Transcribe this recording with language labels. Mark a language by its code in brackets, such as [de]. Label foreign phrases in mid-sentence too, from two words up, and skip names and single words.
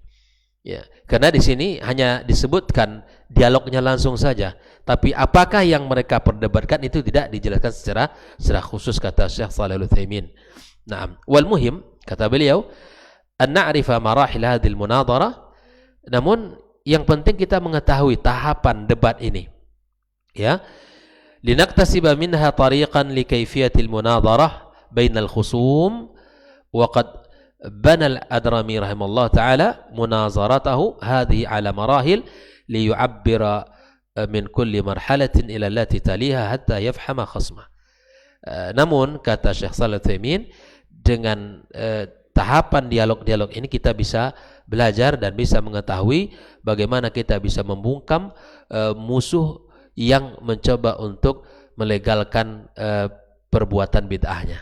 [id] Ya, karena di sini hanya disebutkan dialognya langsung saja, tapi apakah yang mereka perdebatkan itu tidak dijelaskan secara khusus, kata Syekh Shalih Al-Utsaimin. [ar] نعم، والمهم, [id] kata beliau, [ar] أن نعرف مراحل هذه المناظرة. [id] Namun yang penting kita mengetahui tahapan debat ini. Ya. [ar] لنكتسب منها طريقا لكيفية المناظرة بين الخصوم, وقد بنى الأدرمي رحمه الله تعالى مناظرته هذه على مراحل ليعبر من كل مرحلة إلى التي تليها حتى يفهم خصمه. [id] Namun kata Syekh Shalih Al-Utsaimin, dengan tahapan dialog-dialog ini kita bisa belajar dan bisa mengetahui bagaimana kita bisa membungkam musuh yang mencoba untuk melegalkan perbuatan bid'ahnya.